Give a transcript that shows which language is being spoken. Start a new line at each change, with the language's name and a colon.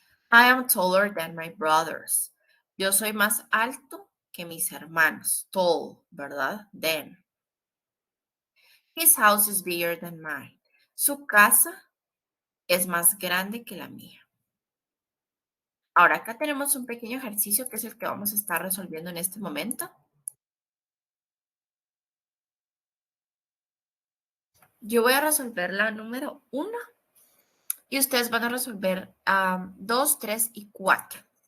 English: I am taller than my brothers.
Spanish: Yo soy más alto que mis hermanos. Tall, ¿verdad? Than.
English: His house is bigger than mine.
Spanish: Su casa es más grande que la mía. Ahora acá tenemos un pequeño ejercicio que es el que vamos a estar resolviendo en este momento. Yo voy a resolver la número 1 y ustedes van a resolver 2, 3 y 4.